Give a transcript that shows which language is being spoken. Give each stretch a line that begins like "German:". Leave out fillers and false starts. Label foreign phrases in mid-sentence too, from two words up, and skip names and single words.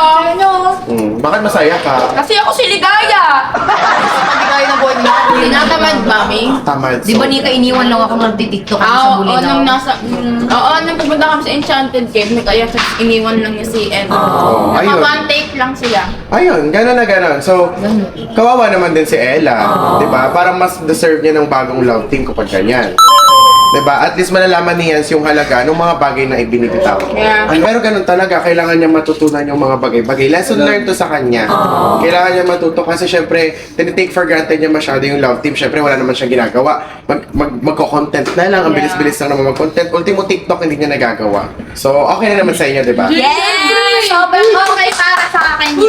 Filipino: Bakit masaya ka? Kasi ako si Ligaya. Hindi kayo na buwan niya. Tinatamad, mami. Tamad. Di ba Nika, iniwan lang ako nagtitiktok ako sa Bulinaw? Nung pumunta kami sa Enchanted Cave, kaya iniwan lang niya si Ed. ayun.
English: One take
Filipino: lang sila. Ayun, gano'n na gano'n. So, kawawa naman din si Ella. Di ba? Parang mas deserve niya ng bagong love team kapag ganyan. Diba? At least malalaman ni Yans yung halaga ng mga bagay na ibinibitaw. Yeah. Pero ganun talaga, kailangan niya matutunan yung mga bagay-bagay.
English: Lesson learned
Filipino: to sa kanya. Kailangan niya matuto kasi syempre, tinitake
English: for granted
Filipino: niya masyado yung love team. Syempre, wala naman siyang ginagawa. Magko-content na lang. Ang bilis-bilis lang naman mag-content. Ultimo TikTok, hindi niya nagagawa. So, okay na naman sa inyo, diba? Yes! Sobrang okay para sa akin Hindi